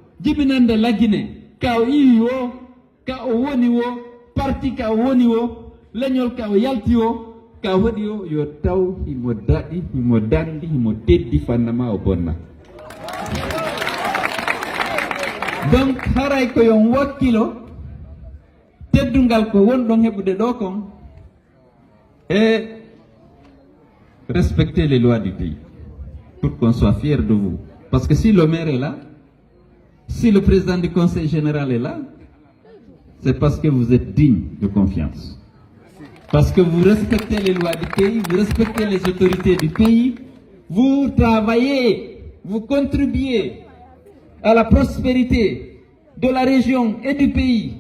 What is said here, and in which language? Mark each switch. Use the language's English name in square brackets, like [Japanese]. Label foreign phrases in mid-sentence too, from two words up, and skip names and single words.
[Fula] jibinande la Guinée ka o iwi o ka o woni o parti ka o woni o leñol ka o yalti o ka waɗi o yo taw himo daɗi himo dandi himo teddi fannama o bonna. Donc haray ko yon wakkilo teddungal ko wonɗon heɓude ɗo kon [French] et respecter les lois du pays pour qu'on soit fier de vous. Parce que si le maire est là, si le président du conseil général est là, c'est parce que vous êtes digne de confiance. Parce que vous respectez les lois du pays, vous respectez les autorités du pays, vous travaillez, vous contribuez à la prospérité de la région et du pays.